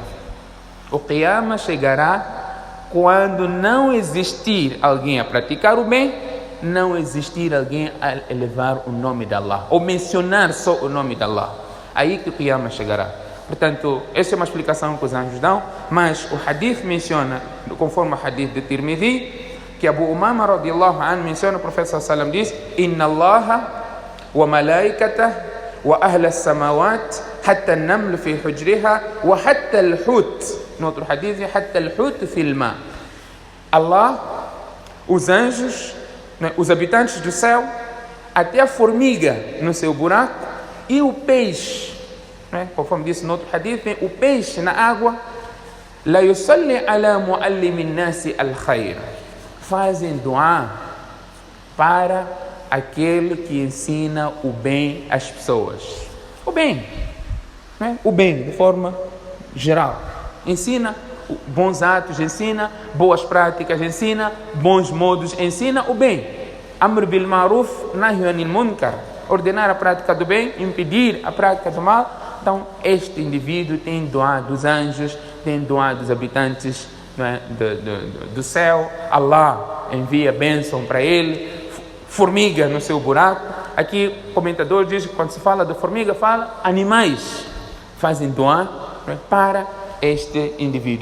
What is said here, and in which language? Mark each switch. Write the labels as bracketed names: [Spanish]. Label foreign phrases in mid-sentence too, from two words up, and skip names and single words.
[Portuguese] O Qiyamah chegará quando não existir alguém a praticar o bem, não existir alguém a elevar o nome de Allah, ou mencionar só o nome de Allah. Aí que o Qiyamah chegará. Portanto, essa é uma explicação que os anjos dão, mas o hadith menciona, conforme o hadith de Tirmidhi, que Abu Umama [Arabic] رضي الله عنه [Portuguese] menciona, o profeta [Arabic] صلى الله عليه وسلم [Portuguese] diz, [Arabic] إن الله وملائكته وأهل السماوات حتى النمل في جحرها وحتى الحوت. [Portuguese] No outro hadith, [Arabic] حتى الحوت في الماء. [Portuguese] Allah, os anjos, os habitantes do céu, até a formiga no seu buraco e o peixe, conforme disse no outro hadith, o peixe na água, [Arabic] ليصلي على معلم الناس الخير, [Portuguese] fazem dua para aquele que ensina o bem às pessoas. O bem, né? O bem de forma geral. Ensina bons atos, ensina boas práticas, ensina bons modos, ensina o bem. [Arabic] أمر بالمعروف، نهي عن المنكر. [Portuguese] Ordenar a prática do bem, impedir a prática do mal. Então, este indivíduo tem doado dos anjos, tem doado dos habitantes, né, do céu. Allah envia bênção para ele. Formiga no seu buraco. Aqui o comentador diz que quando se fala de formiga, fala animais fazem doar, né, para este indivíduo.